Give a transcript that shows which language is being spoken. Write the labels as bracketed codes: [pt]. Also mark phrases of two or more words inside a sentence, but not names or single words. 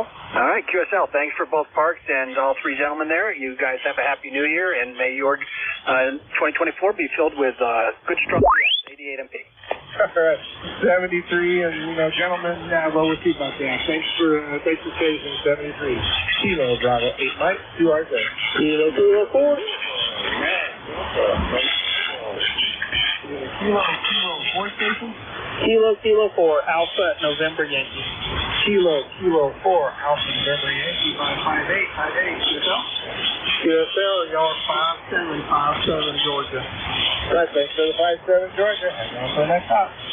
[en] All right. QSL. Thanks for both parks and all 3 gentlemen there. You guys have a happy New Year, and may your 2024 be filled with good strong 88 MP. All right. 73 and gentlemen, well, we'll keep up that. Thanks for station 73. Kilo Bravo 8 Mike. QRZ. Kilo 4. Kilo 4 station. Kilo 4 Alpha November Yankee. Kilo 4 Alpha November Yankee. 5-8 QSL. QSL, y'all 5-7 Georgia. Right, thanks for the 5-7 Georgia. Hang on for the next stop.